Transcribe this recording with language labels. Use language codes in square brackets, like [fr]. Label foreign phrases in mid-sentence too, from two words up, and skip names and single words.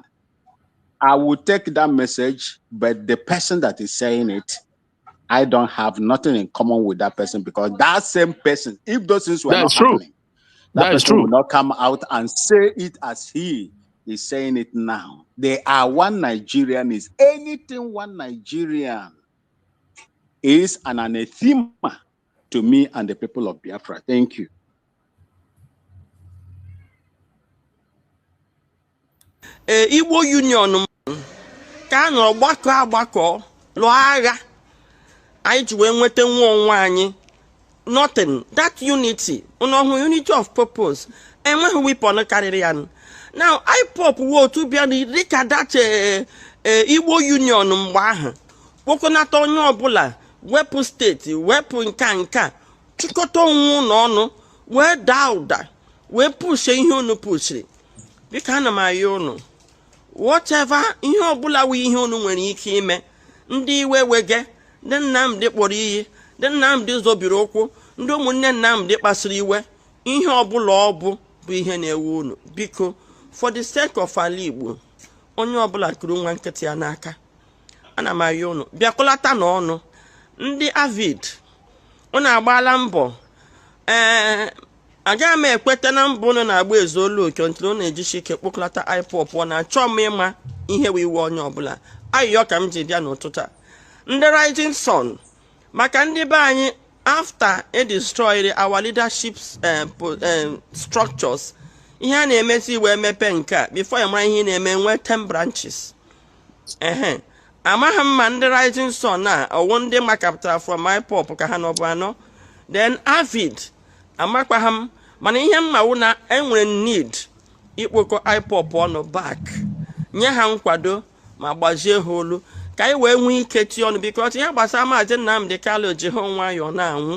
[en] I will take that message, but the person that is saying it, I don't have nothing in common with that person because that same person, if those things were not happening, that person will not come out and say it as he is saying it now. They are one Nigerian. Is anything one Nigerian is an anathema to me and the people of Biafra. Thank you. [ig] Igbo Union ka nọ gbakọ lụọ agha anyị ji wee nweta nwa onwe anyị. [en] Nothing, that unity unity of purpose [ig] enweghị weapon karịrị ya. Now IPOB wo otu bịa dịka that Igbo Union mgbe ahụ kpokọnata onye ọbụla wepụ steeti wepụ nka chịkọta onwe n'ọnụ wee daa ụda wee pushe ihe unu pushiri. Biko ana m ayọ unu whatever ihe ọbụla wụ ihe unu nwere ike ime, ndị iwe wege, ndị Nnamdi kpọrọ iyi, ndị Nnamdi zobiri ụkwụ, ndị ụmụnne Nnamdi kpasiri iwe, ihe ọbụla ọ bụ ihe na-ewu unu. Biko [en] for the sake of [ig] ala Igbo, onye ọbụla kuru nwa nkịtị ya n'aka. Ana m ayọ unu bịakọlata n'ọnụ. Ndị avid unu agbaala mbọ, agaghị m ekweta na mbụ unu na-agba ezu olu oke ntụrụ na-ejisi ike kpokọlata IPOB ọ na-achọ m ịma ihe wee iwe onye ọbụla. Ayọ ka m ji bịa n'ụtụtụ a. Ndị Rising Sun maka ndị be anyị, [en] after a destroyed our leadership structures, [ig] ihe a na-emesi wee mepe nke a before ya mara ihe na-eme nwee 10 branches. Amaghị m ma ndị Rising Sun a ọwụ ndị makapụtara from IPOB ka ha nọbụ anọ. Then Avid amakwaghị m, mana ihe mmawu na enwere need ikpokọ IPOB ọnụ back, nye ha nkwado ma gbazie ha olu ka anyị wee nwee ike tie ọnụ, because ihe gbasara Mazi Nnamdi Kanu ji ha nwayọọ na-anwụ.